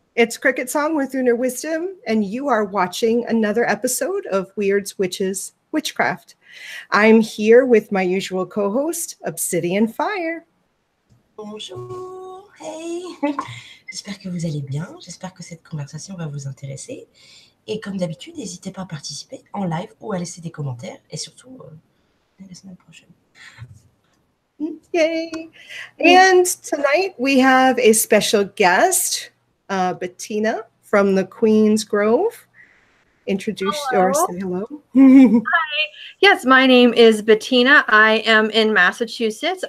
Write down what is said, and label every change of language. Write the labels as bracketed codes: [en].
[en] It's CricketSong with Lunar Wisdom, and you are watching another episode of Wyrds, Witches, Witchcraft. I'm here with my usual co-host, Obsidian Fire. [fr] Bonjour, hey. J'espère que vous allez bien, j'espère que cette conversation va vous intéresser. Et comme d'habitude, n'hésitez pas à participer en live ou à laisser des commentaires. Et surtout, à la semaine prochaine. [en] Yay! And tonight we have a special guest, Bettina from the Queen's Grove. Introduce or say hello. Hi. Yes, my name is Bettina. I am in Massachusetts.